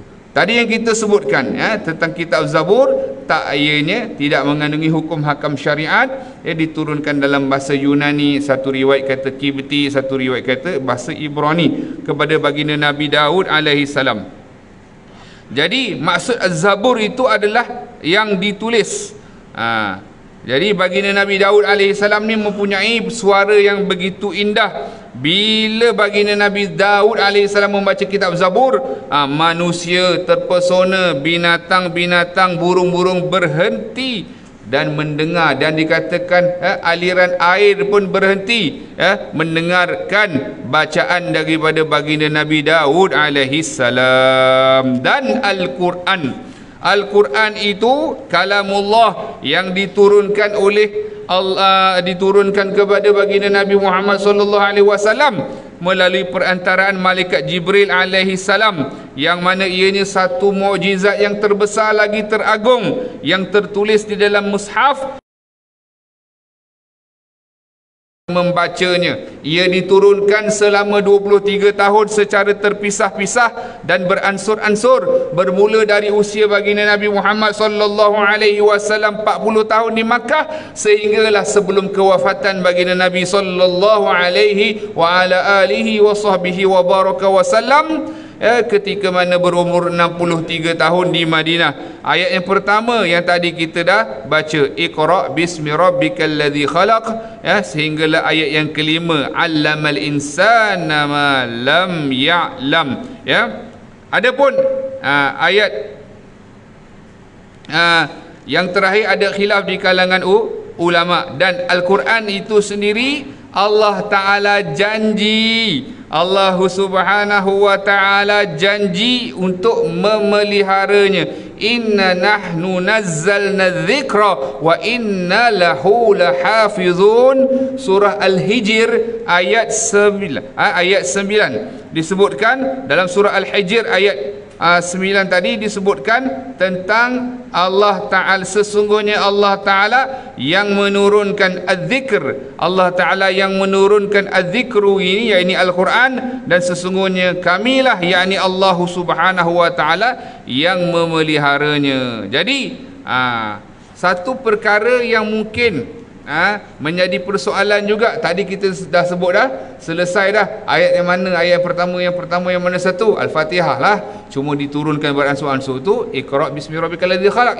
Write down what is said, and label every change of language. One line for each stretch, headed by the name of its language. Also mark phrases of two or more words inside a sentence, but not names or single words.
Malay: Tadi yang kita sebutkan tentang kitab Zabur, tak ianya tidak mengandungi hukum hakam syariat, diturunkan dalam bahasa Yunani, satu riwayat kata Kibti, satu riwayat kata bahasa Ibrani, kepada baginda Nabi Daud
Arabic: عليه السلام.
Malay: Jadi maksud Az-Zabur itu adalah yang ditulis. Jadi baginda Nabi Daud AS ni mempunyai suara yang begitu indah. Bila baginda Nabi Daud AS membaca kitab Zabur, manusia terpesona, binatang-binatang, burung-burung berhenti dan mendengar, dan dikatakan aliran air pun berhenti mendengarkan bacaan daripada baginda Nabi Daud
Arabic: عليه السلام.
Malay: Dan Al-Quran itu kalamullah yang diturunkan oleh Allah, diturunkan kepada baginda Nabi Muhammad
Arabic: صلى الله عليه وسلم
Malay: melalui perantaraan malaikat Jibril
Arabic: عليه السلام,
Malay: yang mana ianya satu mukjizat yang terbesar lagi teragung yang tertulis di dalam mushaf. Membacanya, ia diturunkan selama 23 tahun secara terpisah-pisah dan beransur-ansur, bermula dari usia baginda Nabi Muhammad
Arabic: صلى الله عليه وسلم
Malay: 40 tahun di Makkah, sehinggalah sebelum kewafatan baginda Nabi
Arabic: صلى الله عليه وعلى آله وصحبه وبارك وسلم,
Malay: ketika mana berumur 63 tahun di Madinah. Ayat yang pertama yang tadi kita dah baca,
Arabic: اقرأ باسم ربك الذي خلق,
Malay: sehinggalah ayat yang kelima,
Arabic: علم الإنسان ما لم يعلم.
Malay: Adapun ayat yang terakhir ada khilaf di kalangan ulama. Dan Al-Quran itu sendiri Allah Ta'ala janji, Allah
Arabic: سبحانه وتعالى
Malay: janji untuk memeliharanya.
Arabic: إنا نحن نزلنا الذكر وإنا له لحافظون.
Malay: Surah Al-Hijr ayat 9. Ayat 9 disebutkan dalam surah Al-Hijr ayat 9 tadi disebutkan tentang Allah Ta'ala, sesungguhnya Allah Ta'ala yang menurunkan az-zikr, Allah Ta'ala yang menurunkan az-zikru ini, yakni Al-Quran, dan sesungguhnya kamilah, yakni Allah
Arabic: سبحانه وتعالى
Malay: yang memeliharanya. Jadi satu perkara yang mungkin menjadi persoalan juga. Tadi kita dah sebut dah, selesai dah. Ayat yang mana? Ayat yang mana satu? Al-Fatihah lah. Cuma diturunkan beransur-ansur tu,
Arabic: اقرأ باسم ربك الذي خلق.